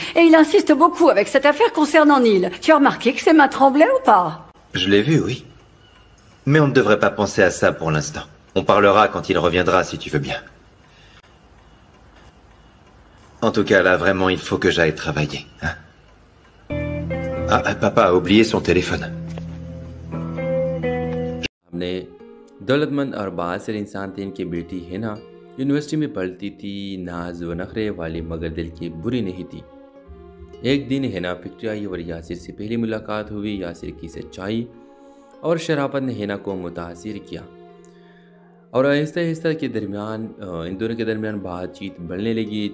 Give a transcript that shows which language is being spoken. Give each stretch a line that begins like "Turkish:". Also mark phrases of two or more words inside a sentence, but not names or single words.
French: Et il insiste beaucoup avec cette affaire concernant Neil. Tu as remarqué que ses mains tremblaient ou pas? Je l'ai vu, oui. Mais on ne devrait pas penser à ça pour l'instant. On parlera quand il reviendra, si tu veux bien. En tout cas, là, vraiment, il faut que j'aille travailler. Hein? Ah, papa a oublié son téléphone.
Urdu: دولتمند اور باصر انسان تھے. انکی بیٹی حنا یونیورسٹی میں پڑھتی تھی، ناز و نخرے والی مگر دل کی بری نہیں تھی. ایک دن حنا فیکٹری آئی اور یاسر سے پہلی ملاقات ہوئی. یاسر کی سچائی اور شرافت نے حنا کو متاثر کیا اور آہستہ آہستہ کے درمیان ان دونوں کے درمیان باتچیت بڑھنے لگی.